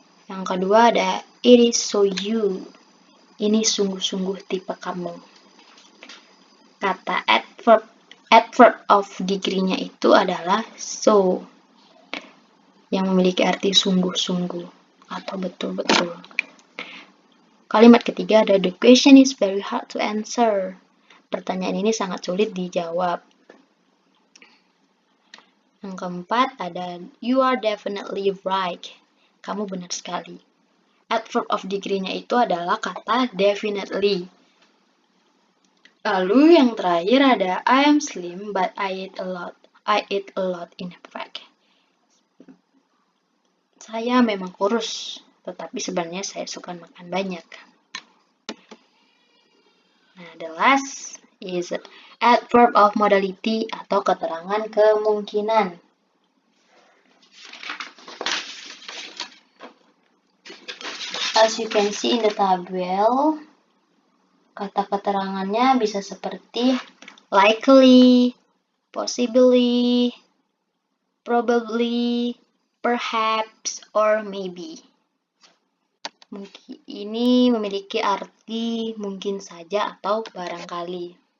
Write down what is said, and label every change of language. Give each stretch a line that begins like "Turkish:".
Indonesian: Yang kedua ada
English: it is so you.
Indonesian: Ini sungguh-sungguh tipe kamu. Kata adverb of degree-nya itu adalah so, yang memiliki arti sungguh-sungguh atau betul-betul. Kalimat ketiga ada
English: the question is very hard to answer.
Indonesian: Pertanyaan ini sangat sulit dijawab. Yang keempat ada
English: you are definitely right.
Indonesian: Kamu benar sekali. Adverb of degree-nya itu adalah kata definitely. Lalu yang terakhir ada
English: I am slim but I eat a lot. I eat a lot in fact.
Indonesian: Saya memang kurus, tetapi sebenarnya saya suka makan banyak.
English: Nah, the last is adverb of modality
Indonesian: atau keterangan kemungkinan.
English: As you can see in the table,
Indonesian: kata keterangannya bisa seperti
English: likely, possibly, probably, perhaps, or maybe.
Indonesian: Ini memiliki arti mungkin saja atau barangkali.